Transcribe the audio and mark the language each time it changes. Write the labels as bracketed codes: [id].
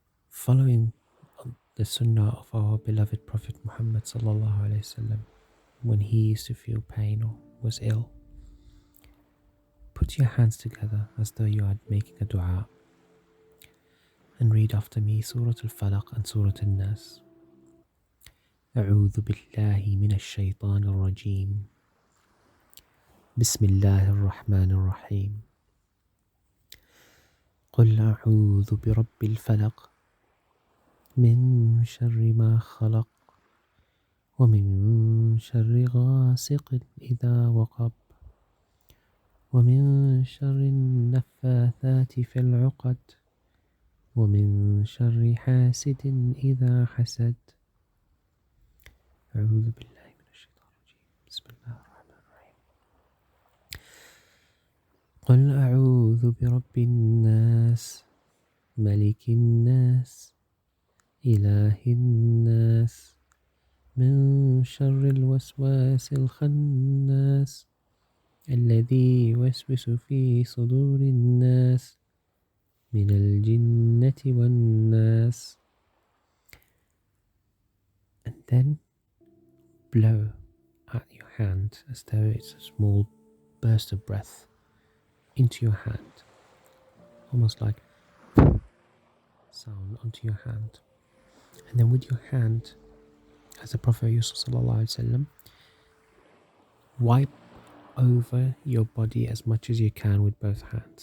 [en] 3, 4. Following the sunnah of our beloved Prophet Muhammad sallallahu alaihi wasallam, when he used to feel pain or was ill, put your hands together as though you are making a dua and read after me Surah Al-Falaq and Surah Al-Nas. [ar] أعوذ بالله من الشيطان الرجيم. بسم الله الرحمن الرحيم. قل أعوذ برب الفلق من شر ما خلق ومن شر غاسق إذا وقب ومن شر النفاثات في العقد ومن شر حاسد إذا حسد. أعوذ بالله من الشيطان الرجيم. بسم الله الرحمن الرحيم. قل أعوذ برب الناس ملك الناس إله الناس من شر الوسواس الخناس الذي يوسوس في صدور الناس من الجنة والناس. [en] And then blow at your hand as though it's a small burst of breath into your hand, almost like sound onto your hand. And then with your hand, as the Prophet Yusuf sallallahu alaihi wasallam, wipe over your body as much as you can with both hands.